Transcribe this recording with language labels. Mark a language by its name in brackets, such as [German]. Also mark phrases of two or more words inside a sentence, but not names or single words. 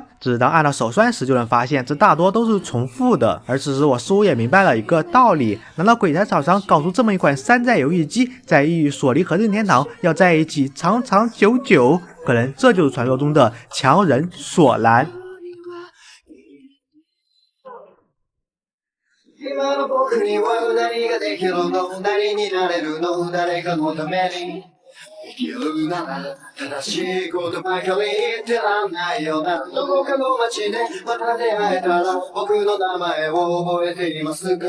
[Chinese] 只是当按到手栓时，就能发现这大多都是重复的。而此时我似乎也明白了一个道理：难道鬼才厂商搞出这么一款山寨游戏机，在意与索尼和任天堂要在一起长长久久？可能这就是传说中的强人索兰。 [Japanese] 今の僕には何ができるの？何になれるの？誰かのために生きるなら正しいことばかり言ってらんないよな。どこかの街でまた出会えたら僕の名前を覚えていますか？